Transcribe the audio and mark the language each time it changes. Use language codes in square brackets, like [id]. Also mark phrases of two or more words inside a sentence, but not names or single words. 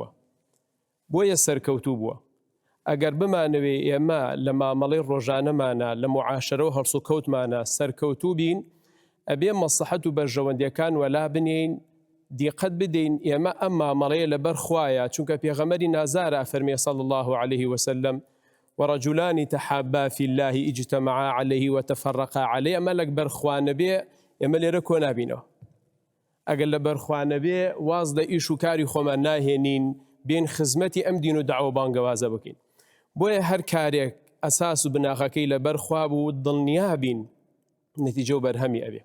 [ckb] بۆیە سەرکەوتوو بووە. ئەگەر بمانەوێ ئێمە لە مامەڵەی ڕۆژانەمانە لە معاشرە و هەڵسو کەوتمانە سەرکەوتوو بین ئەبێ مەسلحەت و بەرژەوەندیەکان وەلا بنین دیقەت بدەین ئێمە ئەم مامەڵەیە لەبەر خوایە چونکە پێغەمبەری نازارە فەرمێ [ar] صلی الله عليه وسلم ورجلان تحابا في الله اجتمعا عليه وتفرقا عليه [ckb] ئەمە لەک بەرخوا نەبێ ئێمە لێرە کۆ نابینەوە. ئەگەر لە بەرخوا نەبێ واز لە ئیش و کاری خۆمان ناهێنین بێن خزمەتی ئەم دین و دعوە بانگەوازە بکەین. بۆیە هەر کارێک ئەساس و بناغەکەی لەبەر خوا بوو دڵنیا بین نەتیجە و بەرهەمی ئەبێ.